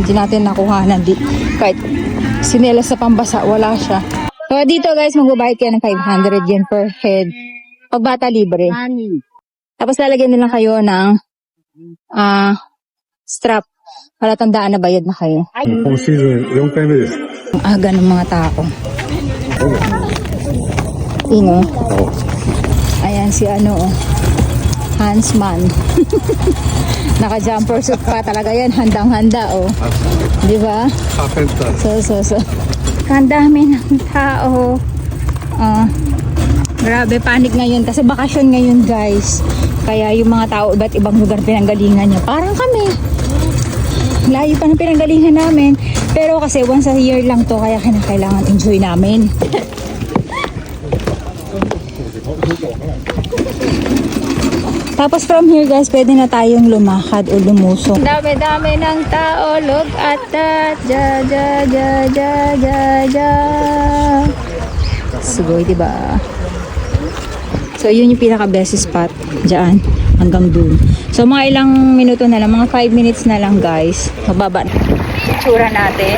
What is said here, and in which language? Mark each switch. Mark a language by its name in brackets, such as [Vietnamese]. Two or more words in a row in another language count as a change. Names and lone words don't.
[Filipino] Hindi natin nakuhanan. Kahit sinelas sa pambasa, wala siya. So dito guys, magbabayad kayo ng 500 yen [English] per head. [Filipino] Pag bata libre. Tapos lalagyan nila kayo ng strap. Para tandaan na bayad na kayo. [Japanese] 今シーズン4回目です。 [Filipino] Ang aga ng mga tao. Ino. Ayan si ano oh. Hansman. Naka-jumper suit pa talaga yan. Handang-handa oh. Di ba? So. Ang dami ng tao. Grabe, panic ngayon. Kasi bakasyon ngayon guys. Kaya yung mga tao iba't ibang lugar pinanggalingan niya. Parang kami. Layo pa ng pinanggalingan namin. Pero kasi [English] once a year [Filipino] lang to. Kaya kailangan enjoy namin. Tapos [English] from here [Filipino] guys, pwede na tayong lumakad o lumusong. Dami-dami ng tao. [English] Look at that. [Filipino] Ja. Sugoy, diba? So, yun yung pinaka- [English] best spot. [Filipino] Diyan. Hanggang dun. So, mga ilang minuto na lang. Mga 5 minutes na lang guys. Mababa na. Itsura natin.